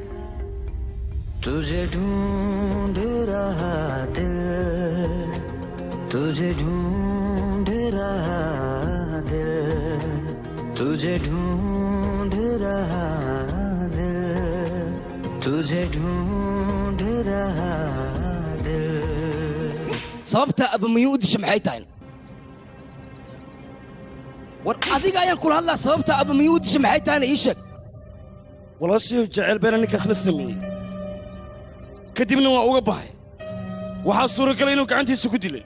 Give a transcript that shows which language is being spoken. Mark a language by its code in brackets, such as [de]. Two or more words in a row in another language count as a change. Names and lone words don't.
[hi] तुझे ढूंढ रहा दिल तुझे ढूंढ रहा दिल तुझे ढूंढ रहा दिल तुझे ढूंढ रहा दिल [so] sababta aba miyuu u disha maxay tahay war adiga ayaan kula hadlaa sababta aba miyuu u disha maxay tahayna ii sheeg walaashiihu jecel beena ninkaas la sameeyey kadibna waa uga baxay waxaa suuragalay inuu gacantiisa ku dilay